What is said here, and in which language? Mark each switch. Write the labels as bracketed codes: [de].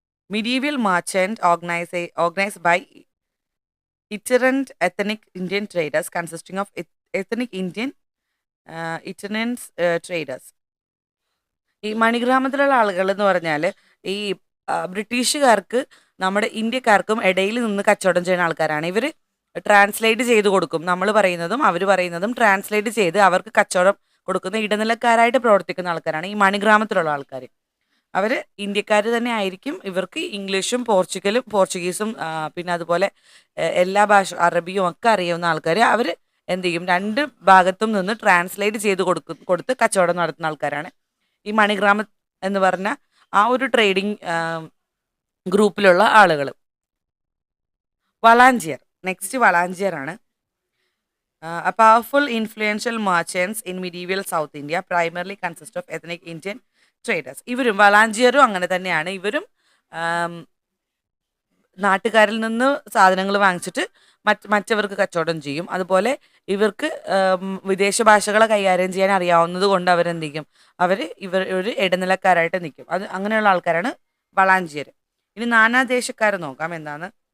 [en] Medieval merchant organized by itinerant ethnic Indian traders consisting of ethnic Indian itinerant traders. [ml] ഈ മണിഗ്രാമത്തിലുള്ള ആളുകൾ എന്ന് പറഞ്ഞാൽ ഈ ബ്രിട്ടീഷുകാർക്ക് നമ്മുടെ ഇന്ത്യക്കാർക്കും ഇടയിൽ നിന്ന് കച്ചവടം ചെയ്യുന്ന ആൾക്കാരാണ്. ഇവർ ട്രാൻസ്ലേറ്റ് ചെയ്ത് കൊടുക്കും. നമ്മൾ പറയുന്നതും അവർ പറയുന്നതും ട്രാൻസ്ലേറ്റ് ചെയ്ത് അവർക്ക് കച്ചവടം കൊടുക്കുന്ന ഇടനിലക്കാരായിട്ട് പ്രവർത്തിക്കുന്ന ആൾക്കാരാണ് ഈ മണിഗ്രാമത്തിലുള്ള ആൾക്കാർ. അവർ ഇന്ത്യക്കാർ തന്നെ ആയിരിക്കും. ഇവർക്ക് ഇംഗ്ലീഷും പോർച്ചുഗീസും പിന്നെ അതുപോലെ എല്ലാ അറബിയും ഒക്കെ അറിയാവുന്ന ആൾക്കാർ. അവർ എന്ത് ചെയ്യും, രണ്ട് ഭാഗത്തും നിന്ന് ട്രാൻസ്ലേറ്റ് ചെയ്ത് കൊടുത്ത് കച്ചവടം നടത്തുന്ന ആൾക്കാരാണ് ഈ മണിഗ്രാമം എന്ന് പറഞ്ഞ ആ ഒരു ട്രേഡിംഗ് ഗ്രൂപ്പിലുള്ള ആളുകൾ. വളാഞ്ചിയർ, നെക്സ്റ്റ് വളാഞ്ചിയർ ആണ്. [en] A powerful influential merchants in medieval South India primarily consist of ethnic Indian traders. [ml] ഇവരും വളാഞ്ചിയറും അങ്ങനെ തന്നെയാണ്. ഇവരും നാട്ടുകാരിൽ നിന്ന് സാധനങ്ങൾ വാങ്ങിച്ചിട്ട് മറ്റവർക്ക് കച്ചവടം ചെയ്യും. അതുപോലെ ഇവർക്ക് വിദേശ ഭാഷകളെ കൈകാര്യം ചെയ്യാൻ അറിയാവുന്നത് കൊണ്ട് അവരെന്ത് ചെയ്യും, ഇവർ ഒരു ഇടനിലക്കാരായിട്ട് നിൽക്കും. അത് അങ്ങനെയുള്ള ആൾക്കാരാണ് വളാഞ്ചിയർ. ഇനി നാനാദേശക്കാരെ നോക്കാം എന്താണ്.